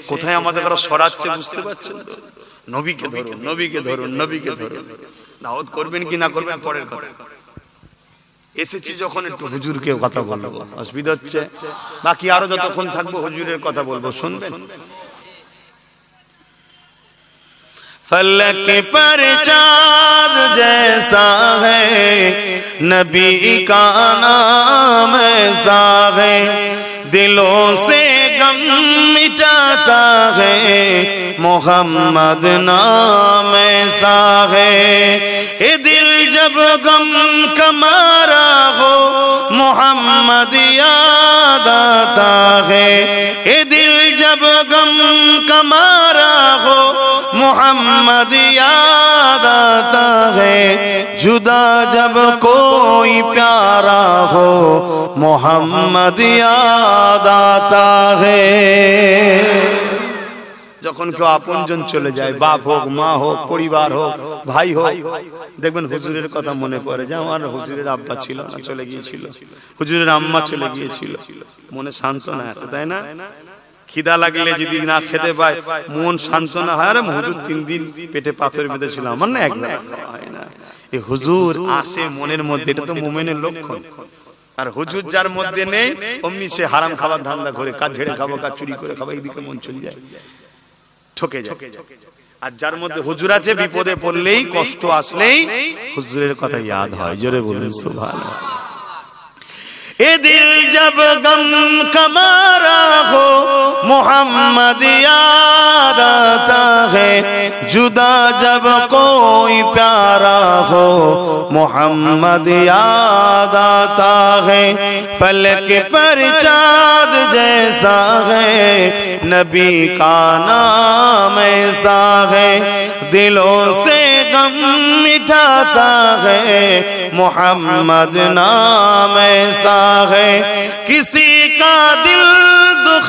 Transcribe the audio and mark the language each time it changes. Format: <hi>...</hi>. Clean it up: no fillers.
<bn>কোথায় আমাদের কারো সরাচ্ছে বুঝতে পারছেন তো? নবীকে ধরুন, নবীকে ধরুন, নবীকে ধরুন। দাওয়াত করবেন কি না করবেন পরের কথা। এসেছি যখন একটু হুজুরকে কথা বলবো, অসুবিধা হচ্ছে? বাকি আরো যতক্ষণ থাকবো হুজুরের কথা বলবো, শুনবেন।</bn> <hi>फलक पर चाँद जैसा है, नबी का नाम ऐसा है, दिलों से गम मिटाता है, मोहम्मद नाम ऐसा है। ये दिल जब गम का मारा हो, मोहम्मद याद आता है, ये दिल जब गम का मारा हो, मोहम्मद याद आता है, जुदा जब कोई प्यारा हो, मोहम्मद याद आता है।</hi> <bn>যখন কেউ আপনজন চলে যায়, বাপ হোক, মা হোক, পরিবার হোক, ভাই হোক, দেখবেন হুজুরের কথা মনে পড়ে যে আমার হুজুরের আব্বা ছিল না, চলে গিয়েছিল, হুজুরের আম্মা চলে গিয়েছিল, মনে সান্ত্বনা আছে, তাই না? খিদা লাগলে যদি না খেতে পায়, মন সান্ত্বনা হয়, আরে হুজুর 3 দিন পেটে পাথর বেঁধেছিল, আমার না একবার হয় না। এই হুজুর আসে মনের মধ্যে, এটা তো মুমিনের লক্ষণ। আর হুজুর যার মধ্যে নেই, অমনি সে হারাম খাবার ধান্দা করে, কাজ ঝেড়ে খাবো, কাজ চুরি করে খাবো, এইদিকে মন চলে যায়, ঠকে যায়। আর যার মধ্যে হুজুর আছে, বিপদে পড়লেই, কষ্ট আসলেই হুজুরের কথা ইয়াদ হয়। জোরে বলুন সুবহানাল্লাহ।</bn> <hi>ए दिल जब गम का मारा हो, मोहम्मद याद आता है, जुदा जब कोई प्यारा हो, मोहम्मद याद आता है, फलक पर चाँद जैसा है, नबी का नाम ऐसा है, दिलों से गम मिटाता है, मोहम्मद नाम ऐसा है। किसी का दिल दुख</hi>